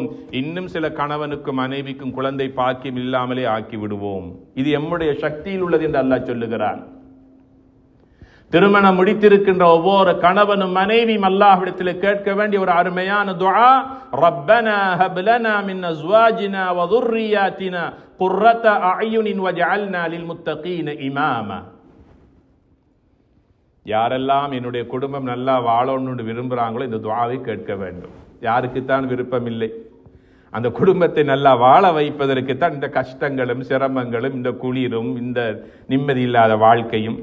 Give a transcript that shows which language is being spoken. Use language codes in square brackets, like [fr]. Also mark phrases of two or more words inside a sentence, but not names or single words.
[ta] இன்னும் சில கணவனுக்கும் மனைவிக்கும் குழந்தை பாக்கியம் இல்லாமலே ஆக்கி விடுவோம். இது எம்முடைய சக்தியில் உள்ளது என்று அல்லாஹ் சொல்லுகிறான். திருமணம் முடித்திருக்கின்ற ஒவ்வொரு கணவனும் மனைவியும் அல்லாஹ்விடத்தில் கேட்க வேண்டிய ஒரு அருமையான துஆ, [ar] ربنا هب لنا من أزواجنا و ذُرِّيَّاتِنَا قُرَّةَ أَعْيُنٍ وَاجْعَلْنَا لِلْمُتَّقِينَ إِمَامًا. [ta] யாரெல்லாம் என்னுடைய குடும்பம் நல்லா வாழணும்னு விரும்புகிறாங்களோ இந்த துஆவை கேட்க வேண்டும். யாருக்குத்தான் விருப்பம் இல்லை? அந்த குடும்பத்தை நல்லா வாழ வைப்பதற்குத்தான் இந்த கஷ்டங்களும் சிரமங்களும் இந்த குளிரும் இந்த நிம்மதி இல்லாத வாழ்க்கையும்.